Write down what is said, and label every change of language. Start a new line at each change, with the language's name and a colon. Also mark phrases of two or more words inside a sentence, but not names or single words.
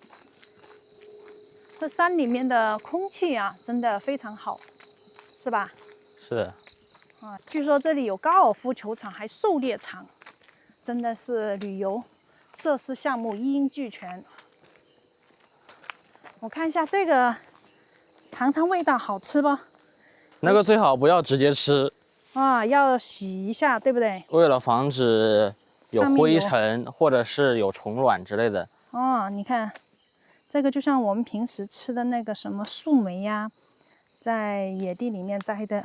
Chinese: 這山裡面的空氣啊，真的非常好，是吧？是。啊，據說這裡有高爾夫球場，還狩獵場，真的是旅遊設施項目一應俱全。我看一下這個，嘗嘗味道好吃不？那個最好不要直接吃啊，要洗一下，對不對？為了防止有灰塵或者是有虫卵之類的。哦，你看，这个就像我们平时吃的那个什麼樹莓呀，在野地裡面摘的。